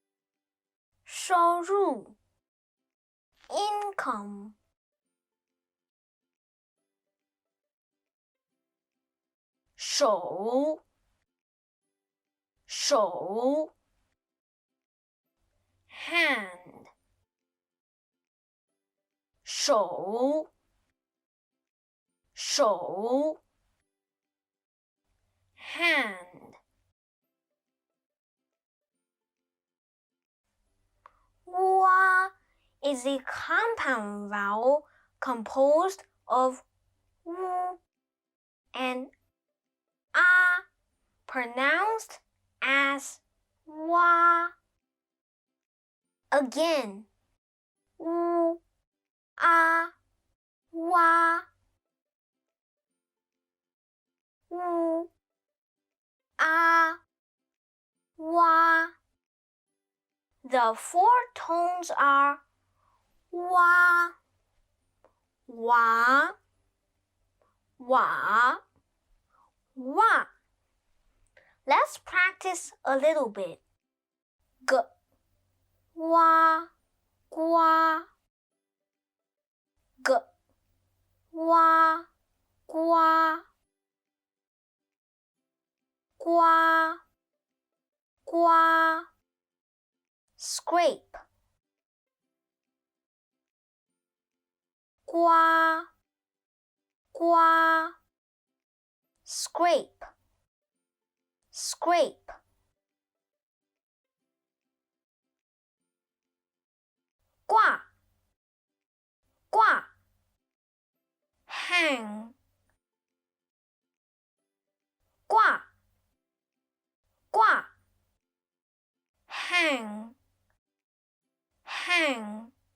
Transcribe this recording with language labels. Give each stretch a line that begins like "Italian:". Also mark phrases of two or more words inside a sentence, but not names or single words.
English: 入 income 手 hand 手 hand. Wa is a compound vowel composed of wu and a, pronounced as wa. Again, wu, a, wa, wu, a, wa. The 4 tones are wa, wa, wa, wa. Let's practice a little bit. G, wa, gua. G, wa, gua. Gua, gua. Scrape. Gua,
Chinese: 刮
English: scrape scrape
Chinese: 挂挂
English: hang
Chinese: 挂挂
English: hang hang